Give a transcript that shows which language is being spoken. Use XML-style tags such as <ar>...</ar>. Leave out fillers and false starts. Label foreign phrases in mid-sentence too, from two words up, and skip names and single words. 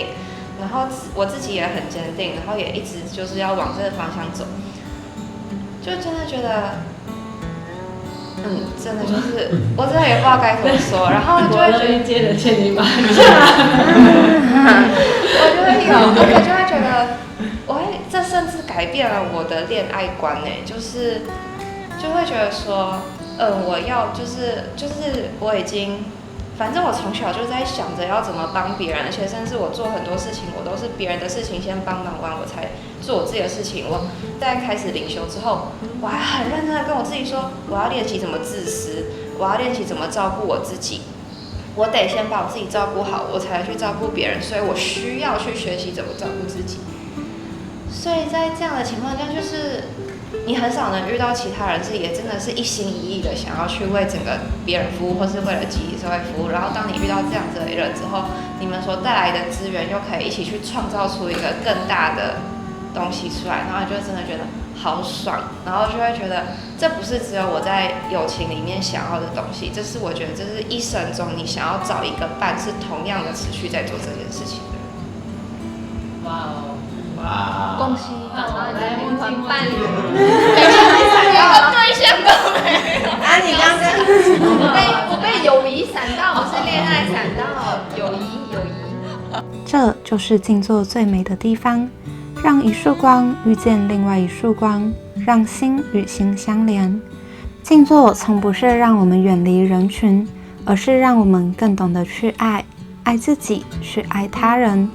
<zh>然後我自己也很堅定，然後也一直就是要往這個方向走，就真的覺得，真的就是我真的也不知道該怎麼說，然後就會覺得接着欠你吧，我就會覺得，這甚至改變了我的戀愛觀呢，就會覺得說，我要就是我已經，反正我從小就在想着要怎麼幫別人，而且甚至我做很多事情，我都是別人的事情先幫忙完，我才做我自己的事情。我在開始靈修之後，我還很認真的跟我自己說，我要練習怎麼自私，我要練習怎麼照顧我自己，我得先把我自己照顧好，我才去照顧別人，所以我需要去學習怎麼照顧自己。所以在这樣的情況下，就是你很少能遇到其他人是也真的是一心一意的想要去為整個別人服務，或是為了集體社會服務。然後當你遇到這樣子的人之後，你們所帶來的資源又可以一起去創造出一個更大的東西出來，然後你就真的覺得好爽，然後就會覺得這不是只有我在友情裡面想要的東西，這是我覺得這是一生中你想要找一個伴是同樣的持續在做這件事情的。哇哦！哇！恭喜！来梦境伴侣，有对象都沒有。你剛剛我被友誼閃到，我是戀愛閃到友誼。這就是靜坐最美的地方，讓一束光遇見另外一束光，讓心與心相連。靜坐從不是讓我們遠離人群，而是讓我們更懂得去愛自己，去愛他人。</zh>